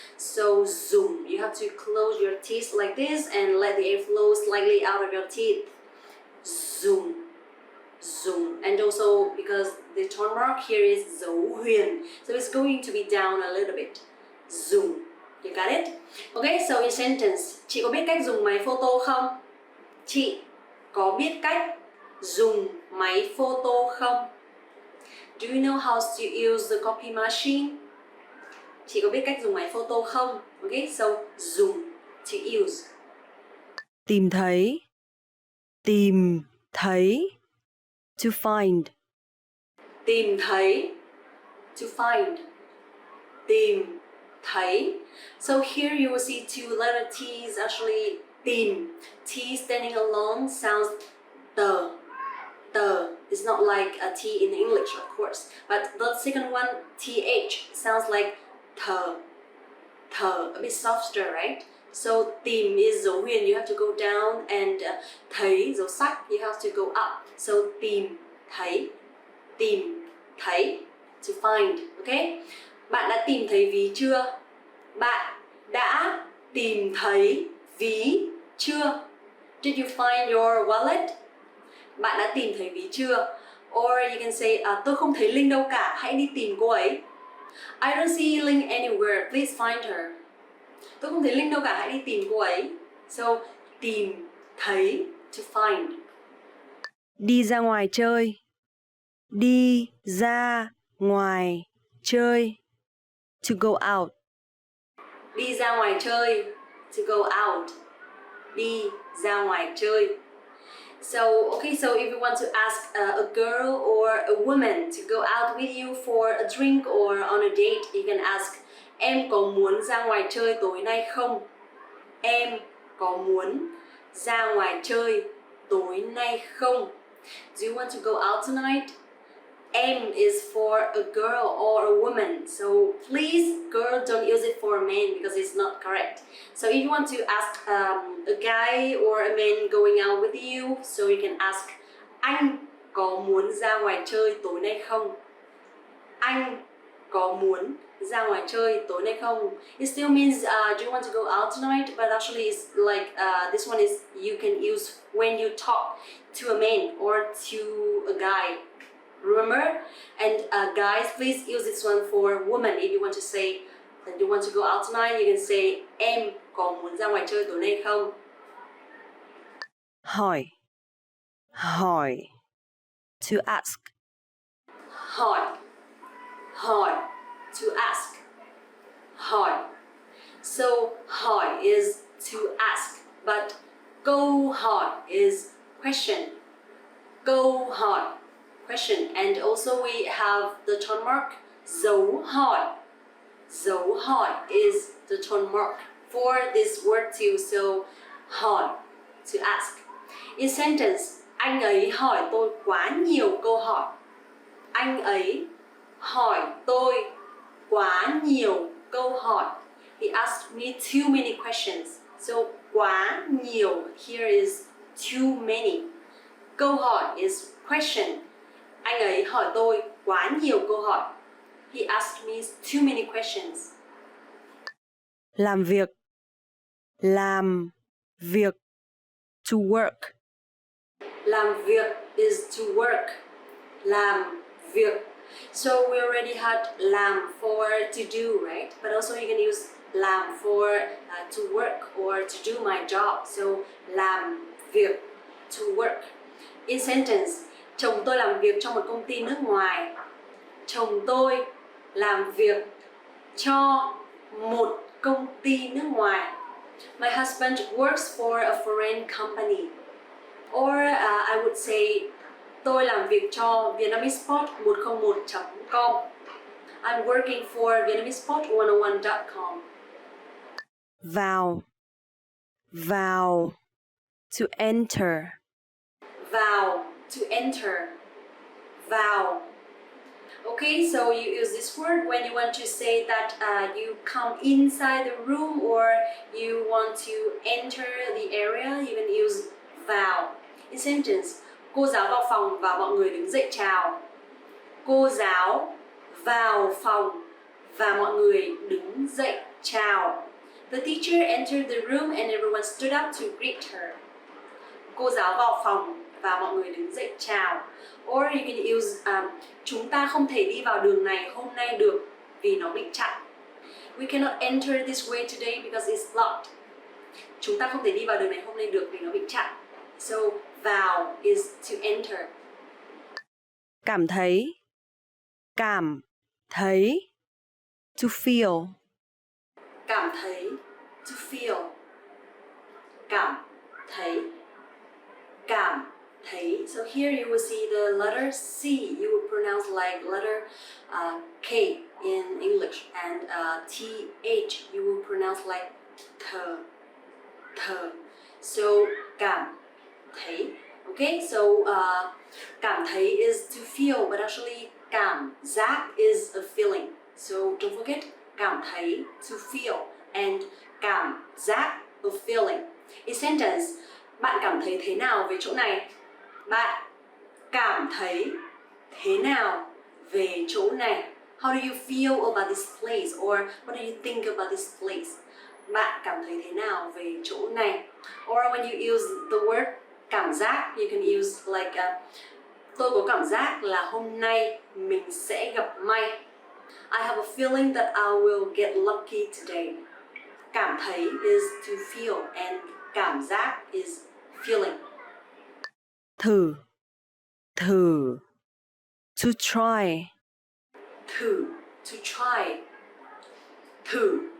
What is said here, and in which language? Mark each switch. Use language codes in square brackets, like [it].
[en] So dùng, you have to close your teeth like this and let the air flow slightly out of your teeth. Dùng, dùng. And also because the tone mark here is dấu huyền, so it's going to be down a little bit. Dùng. You got it? Okay, so in sentence, [vi] chị có biết cách dùng máy photo không? Chị có biết cách dùng máy photo không? [en] Do you know how to use the copy machine? [vi] Chị có biết cách dùng máy photo không? [en] Okay, so dùng, to use. [vi] Tìm thấy. Tìm thấy. [en] To find. [vi] Tìm thấy, [en] to find. [vi] Tìm thấy. [en] So here you will see two letter T's actually. Tìm. T standing alone sounds the. The. It's not like a T in English, of course. But the second one, TH, sounds like the. The. A bit softer, right? So tìm is dấu huyền, you have to go down, and thấy, dấu sắc, you have to go up. So tìm thấy. Tìm thấy, to find. Okay? [vi] Bạn đã tìm thấy ví chưa? Bạn đã tìm thấy ví chưa? [en] Did you find your wallet? [vi] Bạn đã tìm thấy ví chưa? [en] Or you can say, [vi] tôi không thấy Linh đâu cả, hãy đi tìm cô ấy. [en] I don't see Linh anywhere, please find her. [vi] Tôi không thấy Linh đâu cả, hãy đi tìm cô ấy. [en] So, tìm thấy, to find. [vi] Đi ra ngoài chơi. Đi ra ngoài chơi. [en] To go out. [vi] Đi ra ngoài chơi, [en] to go out. [vi] Đi ra ngoài chơi. [en] So, okay, so if you want to ask a girl or a woman to go out with you for a drink or on a date, you can ask, [vi] em có muốn ra ngoài chơi tối nay không? Em có muốn ra ngoài chơi tối nay không? [en] Do you want to go out tonight? Em is for a girl or a woman, so please, girl, don't use it for a man because it's not correct. So if you want to ask a guy or a man going out with you, so you can ask, [vi] anh có muốn ra ngoài chơi tối nay không? Anh có muốn ra ngoài chơi tối nay không? [en] It still means do you want to go out tonight? But actually it's like this one is you can use when you talk to a man or to a guy. Remember? And guys, please use this one for women. If you want to say that you want to go out tonight, you can say [vi] em có muốn ra ngoài chơi tối nay không? hỏi, hỏi, [en] to ask, [vi] Hỏi, hỏi, [en] to ask, [vi] hỏi. [en] So hỏi is to ask, but câu hỏi is question. Câu hỏi, question. And also we have the tone mark dấu hỏi. Dấu hỏi is the tone mark for this word too. So hỏi, to ask. In sentence, [vi] anh ấy hỏi tôi quá nhiều câu hỏi. Anh ấy hỏi tôi quá nhiều câu hỏi. [en] He asked me too many questions. So quá nhiều here is too many. Câu hỏi is question. [vi] Anh ấy hỏi tôi quá nhiều câu hỏi. [en] He asked me too many questions. [vi] làm việc, làm việc, [en] to work, [vi] Làm việc [en] is to work. [vi] Làm việc. [en] So we already had làm for to do, right? But also you can use làm for to work or to do my job. So làm việc, to work. In sentence, [vi] chồng tôi làm việc trong một công ty nước ngoài. Chồng tôi làm việc cho một công ty nước ngoài. [en] My husband works for a foreign company. Or I would say [vi] tôi làm việc cho Vietnamese 101.com. [en] I'm working for Vietnamese101.com. [vi] vào, vào, [en] to enter, [vi] Vào, [en] to enter. [vi] Vào. [en] Okay, so you use this word when you want to say that you come inside the room or you want to enter the area, you can use vào. In sentence, [vi] cô giáo vào phòng và mọi người đứng dậy chào. Cô giáo vào phòng và mọi người đứng dậy chào. [en] The teacher entered the room and everyone stood up to greet her. [vi] Cô giáo vào phòng và mọi người đứng dậy chào. [en] Or you can use [vi] chúng ta không thể đi vào đường này hôm nay được vì nó bị chặn. [en] We cannot enter this way today because it's blocked. [vi] Chúng ta không thể đi vào đường này hôm nay được vì nó bị chặn. [en] So vào is to enter. [vi] cảm thấy, cảm thấy, [en] to feel, [vi] Cảm thấy, [en] to feel. [vi] Cảm thấy, cảm thấy. [en] So here you will see the letter C. You will pronounce like letter K in English, and TH you will pronounce like th. So cảm thấy. Okay, so cảm thấy is to feel, but actually cảm giác is a feeling. So don't forget cảm thấy to feel and cảm giác a feeling. In sentence, [vi] bạn cảm thấy thế nào về chỗ này? Bạn cảm thấy thế nào về chỗ này? [en] How do you feel about this place? Or what do you think about this place? [vi] Bạn cảm thấy thế nào về chỗ này? [en] Or when you use the word [vi] cảm giác, [en] you can use like [vi] tôi có cảm giác là hôm nay mình sẽ gặp may. [en] I have a feeling that I will get lucky today. Cảm thấy is to feel and cảm giác is feeling. [vi] thử, thử, [en] to try, [vi] Thử, [en] to try. [vi] Thử.